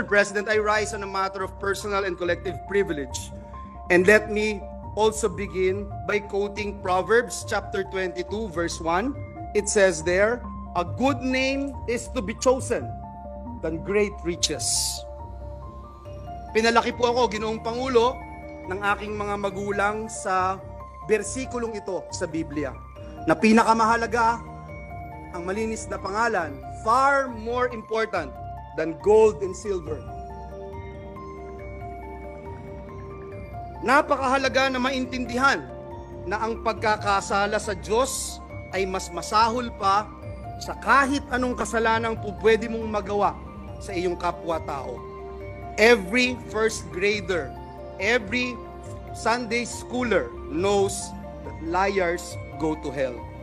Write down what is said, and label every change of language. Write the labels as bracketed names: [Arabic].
[English] President, I rise on a matter of personal and collective privilege. And let me also begin by quoting Proverbs chapter 22, verse 1. It says there, "A good name is to be chosen than great riches." [Filipino] Pinalaki po ako, Ginoong Pangulo, ng aking mga magulang sa bersikulong ito sa Biblia, na pinakamahalaga ang malinis na pangalan, [English] far more important than gold and silver. [Filipino] Napakahalaga na maintindihan na ang pagkakasala sa Diyos ay mas masahol pa sa kahit anong kasalanang po pwede mong magawa sa iyong kapwa-tao. [English] Every first grader, every Sunday schooler knows that liars go to hell.